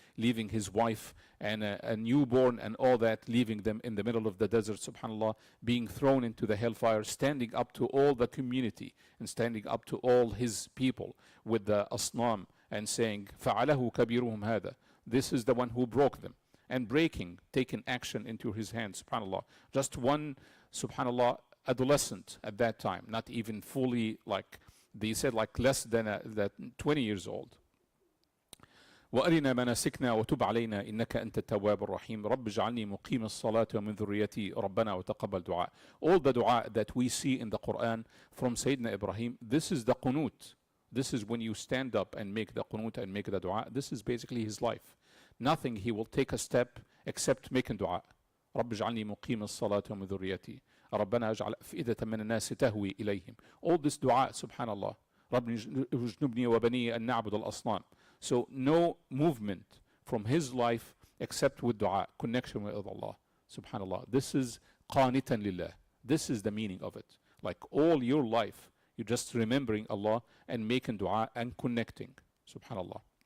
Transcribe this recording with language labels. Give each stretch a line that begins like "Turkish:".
English: leaving his wife and a newborn and all that, leaving them in the middle of the desert, subhanallah, being thrown into the hellfire, standing up to all the community and standing up to all his people with the asnam and saying,
Arabic: فَعَلَهُ كَبِيرُهُمْ هَذَا,
English: this is the one who broke them, and breaking, taking action into his hands, subhanallah. Just one, subhanallah, adolescent at that time, not even fully, like they said, like less than 20 years old.
Arabic: وأرنا مناسكنا وتب علينا إنك أنت التواب الرحيم رب اجعلني مقيم الصلاة ومن ذريتي ربنا وتقبل دعاء.
English: All the dua that we see in the Quran from Sayyidina Ibrahim, this is the qunut. This is when you stand up and make the qunut and make the dua. This is basically his life. Nothing he will take a step except making dua.
Arabic: رب اجعلني مقيم الصلاة ومن ذريتي ربنا اجعل أفئدة من الناس تهوي إليهم.
English: All this dua, subhanallah.
Arabic: رب اجنبني وبني أن نعبد الأصنام.
English: So no movement from his life except with dua, connection with Allah, subhanallah. This is qanitan lillah. This is the meaning of it. Like all your life, you're just remembering Allah and making dua and connecting, subhanallah.